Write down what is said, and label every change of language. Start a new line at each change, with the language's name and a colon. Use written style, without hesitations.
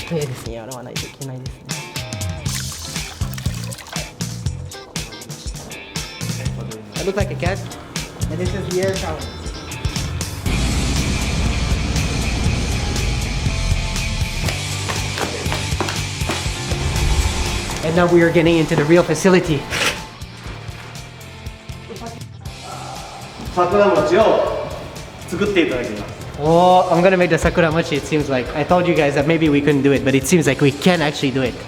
Japanese: 早いですね。洗わないといけないですね。
English: I look like a cat, and this is the air shower. And now we are getting into the real facility.
Japanese: 桜餅を作っていただきます。
English: Oh, I'm gonna make the sakura mochi. It seems like I told you guys that maybe we couldn't do it, but it seems like we can actually do it.